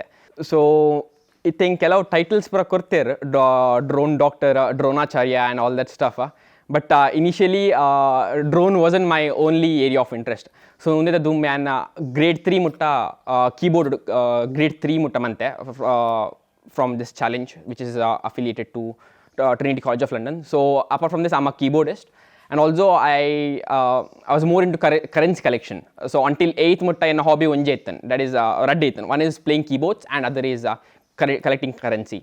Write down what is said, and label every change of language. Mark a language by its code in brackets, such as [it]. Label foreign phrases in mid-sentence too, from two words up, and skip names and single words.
[tcy] ಸೊ ಇತ್ತೆ ಹಿಂಗೆ ಕೆಲವು ಟೈಟಲ್ಸ್ ಪೂರ ಕೊಡ್ತೇರು [en] drone doctor, [tcy] ಡ್ರೋನಾಚಾರ್ಯ [en] and all that stuff. But initially drone wasn't my only area of interest. [tcy] ಸೊ ಮುಂದೆ ದುಮ್ ಯಾನ ಗ್ರೇಡ್ 3 ಮುಟ್ಟ [en] keyboard grade [tcy] 3 ಮುಟ್ಟ ಮಂತೆ [en] from this challenge which is affiliated to [tcy] Trinity College of London. [en] So apart from this, I'm a keyboardist, and also I was more into currency collection. So until 8th mutta in a hobby [tcy] onje ittan, [en] that is [tcy] radde ittan. [en] One is playing keyboards and other is collecting currency.